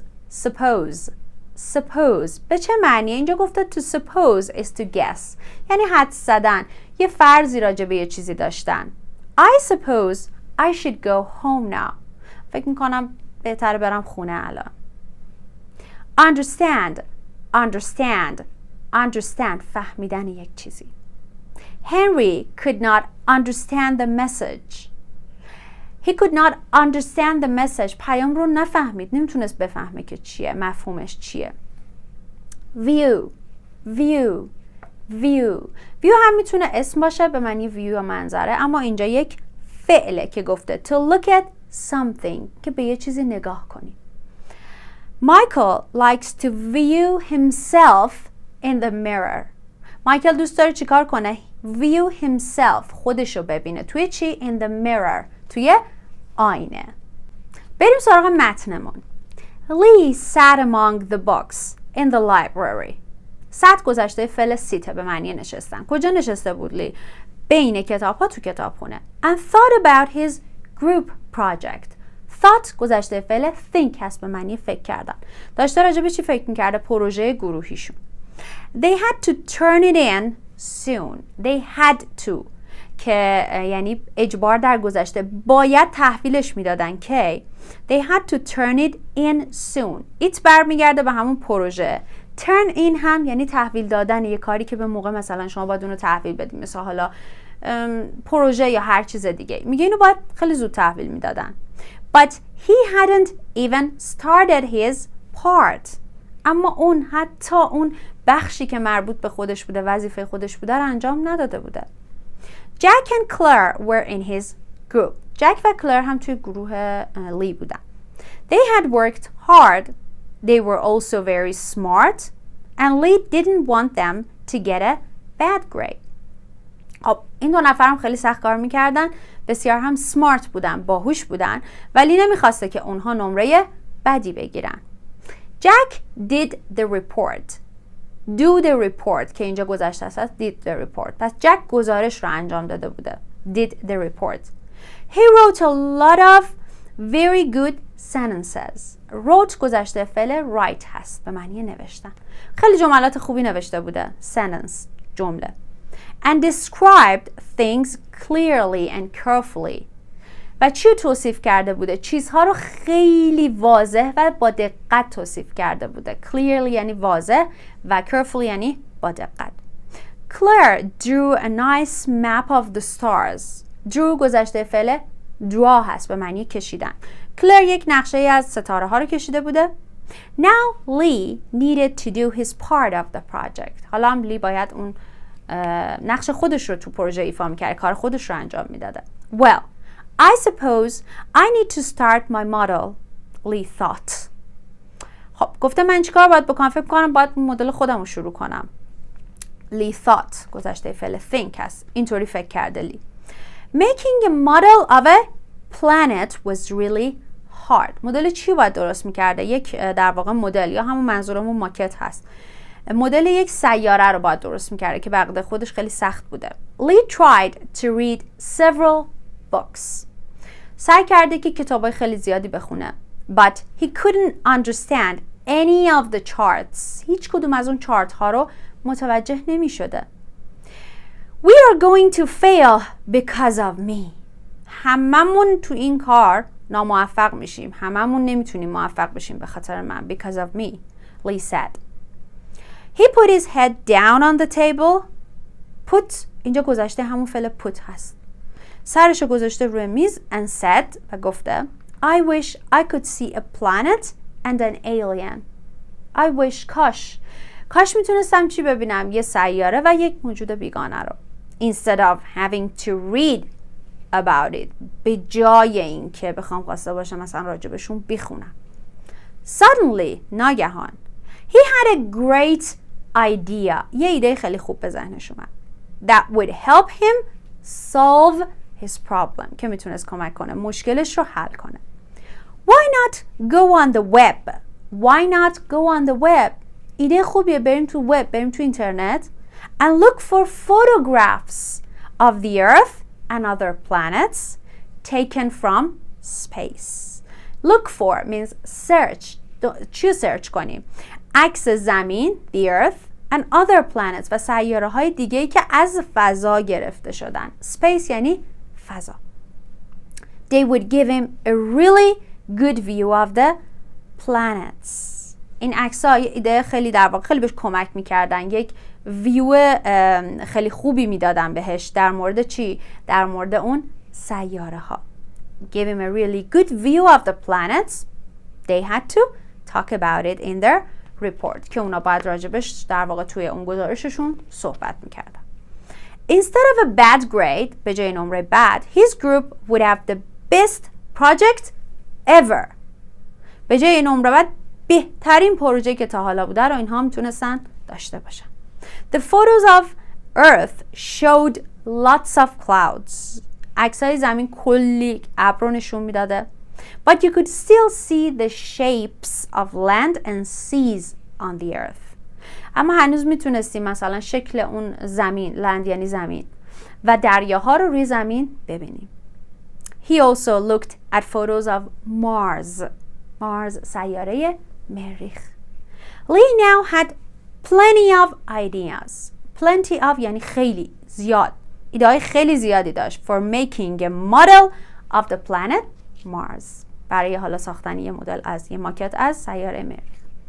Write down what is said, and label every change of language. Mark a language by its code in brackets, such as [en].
[fa] suppose به چه معنی؟ اینجا گفته [en] to suppose is to guess [fa] یعنی حدس زدن، یه فرضی راجع به یه چیزی داشتن. [en] I suppose I should go home now. [fa] فکر میکنم بهتره برم خونه الان. understand فهمیدن یک چیزی. [en] Henry could not understand the message. He could not understand the message. [fa] پیام رو نفهمید. نمیتونست بفهمه که چیه. مفهومش چیه. View هم میتونه اسم باشه به معنی view و منظره، اما اینجا یک فعله که گفته [en] to look at something، [fa] که به یه چیزی نگاه کنی. [en] Michael likes to view himself in the mirror. [fa] مایکل دوست داره چیکار کنه؟ [en] view himself، [fa] خودشو ببینه. توی چی؟ [en] in the mirror، [fa] توی آینه. بریم سراغ متنمون. [en] Lee sat among the books in the library. [fa] sat گذشته فعل سیته به معنی نشستن. کجا نشسته بود لی؟ بین کتاب ها تو کتابخونه. [en] And thought about his group project. [fa] thought گذشته فعل think هست به معنی فکر کردن. داشته راجع به چی فکر میکرده؟ پروژه گروهیشون. [en] They had to turn it in soon. They had to [fa] که یعنی اجبار در گذشته، باید تحویلش میدادن که [en] they had to turn it in soon. [fa] it برمیگرده به همون پروژه. turn in هم یعنی تحویل دادن یه کاری که به موقع مثلا شما باید اونو تحویل بدید، مثل حالا پروژه یا هر چیز دیگه. میگه اینو باید خیلی زود تحویل میدادن. [en] But he hadn't even started his part. [fa] اما اون حتی اون بخشی که مربوط به خودش بوده، وظیفه خودش بوده رو انجام نداده بوده. [en] Jack and Claire were in his group. [fa] جک و کلر هم توی گروه لی بودن. [en] They had worked hard. They were also very smart. And Lee didn't want them to get a bad grade. [fa] خب این دو نفر هم خیلی سخت کار میکردن، بسیار هم سمارت بودن، باهوش بودن، ولی نمیخواسته که اونها نمره بدی بگیرن. [en] Jack did the report. Do the report [fa] که اینجا گذشته است، [en] did the report. [fa] پس جک گزارش رو انجام داده بوده. [en] Did the report. He wrote a lot of very good sentences. [fa] Wrote گذشته فعل write هست به معنی نوشتن. خیلی جملات خوبی نوشته بوده. Sentence جمله. [en] And described things clearly and carefully. [fa] و چی توصیف کرده بوده؟ چیزها رو خیلی واضح و با دقت توصیف کرده بوده. Clearly یعنی واضح و carefully یعنی با دقت. [en] Claire drew a nice map of the stars. [fa] Drew گذشته فعل draw هست به معنی کشیدن. Claire یک نقشه از ستاره ها رو کشیده بوده. [en] Now Lee needed to do his part of the project. [fa] حالا هم لی باید اون نقش خودش رو تو پروژه ایفا می‌کرد، کار خودش رو انجام میداده. [en] Well, I suppose I need to start my model, Lee thought. [fa] خب گفته من چیکار باید بکنم؟ فکر کنم باید مدل خودم رو شروع کنم. Lee thought گذشته فعل think هست. اینطوری فکر کرده لی. [en] Making a model of a planet was really hard. [fa] مدل چی باید درست میکرده؟ یک در واقع مدل یا همون منظورمون ماکت هست. مدل یک سیاره رو باید درست میکرده که بقیده خودش خیلی سخت بوده. [en] Lee tried to read several books. [fa] سعی کرده که کتابای خیلی زیادی بخونه. [en] But he couldn't understand any of the charts. [fa] هیچ کدوم از اون چارت ها رو متوجه نمی شده. [en] We are going to fail because of me. [fa] هممون تو این کار ناموفق میشیم. هممون نمیتونیم موفق بشیم به خاطر من. [en] Because of me, Lee said. He put his head down on the table. [fa] Put اینجا گذاشته همون فعل put هست. سرشو گذاشته روی میز [en] and said [fa] و گفته [en] I wish I could see a planet and an alien. [fa] I wish کاش میتونستم چی ببینم؟ یه سیاره و یک موجود بیگانه رو. [en] Instead of having to read about it. [fa] به جای این که بخوام خواسته باشم مثلا راجبشون بخونم. [en] Suddenly ناگهان He had a great idea. [fa] یه ایده خیلی خوب به ذهنش اومد. [en] That would help him solve his problem. [fa] که میتونست کمک کنه مشکلش رو حل کنه. [en] Why not go on the web? Why not go on the web? [fa] ایده خوبیه، بریم تو وب، بریم تو اینترنت [en] and look for photographs of the earth and other planets taken from space. Look for means search. [fa] چی سرچ کنیم؟ عکس زمین [en] the earth and other planets [fa] و سیاره های دیگه‌ای که از فضا گرفته شدن. Space یعنی فضا. [en] They would give him a really good view of the planets. [fa] این عکس‌ها ایده خیلی در واقع خیلی بهش کمک میکردن، یک ویو خیلی خوبی میدادن بهش در مورد چی؟ در مورد اون سیاره ها. [en] Give him a really good view of the planets. They had to talk about it in their report. [fa] که اونا باید راجبش در واقع توی اون گزارششون صحبت میکردن. [en] Instead of a bad grade, [fa] به جای نمره [en] bad, his group would have the best project ever. [fa] به جای نمره بد، بهترین پروژه که تا حالا بوده رو اینها میتونستن داشته باشن. [en] The photos of Earth showed lots of clouds. [fa] عکسای زمین کلی ابر نشون میداده. [en] But you could still see the shapes of land and seas on the earth. [fa] اما هنوز میتونستیم مثلا شکل اون زمین، لند یعنی زمین، و دریاها رو روی زمین ببینیم. [en] He also looked at photos of Mars. [fa] Mars سیاره مریخ. [en] Lee now had plenty of ideas. [fa] Plenty of یعنی خیلی، زیاد. ایده های خیلی زیادی داشت. [en] For making a model of the planet Mars. [fa] برای حالا ساختن یه مدل از یه ماکت از سیاره مریخ.